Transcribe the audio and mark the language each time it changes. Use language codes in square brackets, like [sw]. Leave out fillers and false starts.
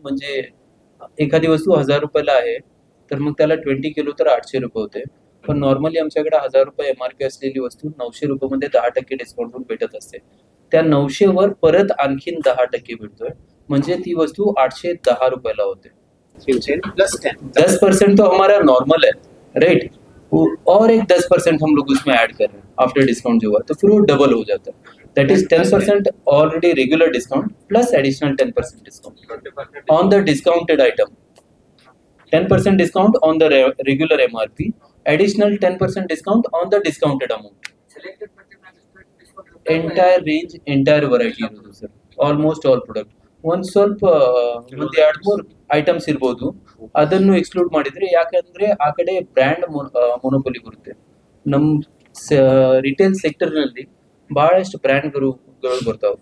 [mr] म्हणजे एखादी वस्तू 1000 रुपयाला आहे तर मग त्याला 20 किलो तर 800 रुपये होते. पण नॉर्मली आमच्याकडे 1000 रुपये MRP असलेली वस्तू 900 रुपये 10% डिस्काउंटवर भेटत असते. त्या 900 वर परत आणखीन 10% भेटतोय, म्हणजे ती वस्तू 810 रुपयाला होते. [hi] 10% तो हमारा नॉर्मल है, राइट? और एक 10% हम लोग उसमें ऐड कर रहे हैं आफ्टर डिस्काउंट जो हुआ, तो फिर वो डबल हो जाता है. [en] That is 10% already regular discount plus additional 10% discount on the discounted item. 10% discount on the regular MRP, additional 10% discount on the discounted amount. Entire range, entire variety [kn] ಇರೋದು ಸರ್, [en] Almost all product. [kn] ಒಂದು ಸ್ವಲ್ಪ ಒಂದು 2-3 items ಇರ್ಬೋದು, ಅದನ್ನು exclude ಮಾಡಿದ್ರೆ, ಯಾಕಂದ್ರೆ ಆ ಕಡೆ ಬ್ರ್ಯಾಂಡ್ ಮೊನೋಪೊಲಿ ಬರುತ್ತೆ. ನಮ್ಮ ರಿಟೇಲ್ ಸೆಕ್ಟರ್ ನಲ್ಲಿ ಬಹಳಷ್ಟು ಬ್ರ್ಯಾಂಡ್ಗಳು ಬರ್ತಾವೆ.